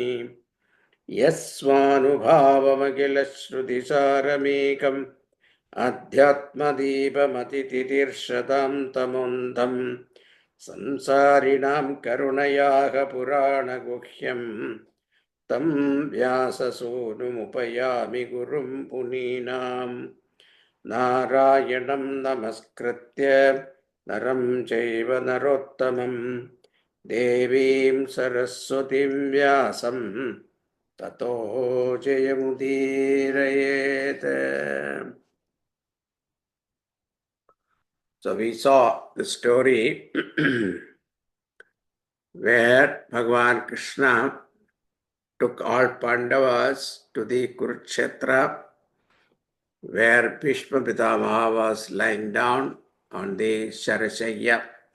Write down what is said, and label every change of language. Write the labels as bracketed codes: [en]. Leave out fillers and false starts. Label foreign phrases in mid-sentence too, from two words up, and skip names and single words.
[sa] യസ്വാനുഭാവമഖിലശ്രുതിസാരമേകം അധ്യാത്മദീപമതിതിതിർഷതാം തമോന്ധം സംസാരിണാം കരുണയാഃ പുരാണഗുഹ്യം तं व्याससूनुमुपयामि गुरुं मुनीनां नारायणं नमस्कृत्य नरं चैव नरोत्तमं देवीं सरस्वतीं व्यासं ततो जयमुदीरयेत्. [en] So we saw the story where Bhagavan Krishna took all Pandavas to the Kurukshetra, where Bhishma Pitamaha was lying down on the Sharashayya.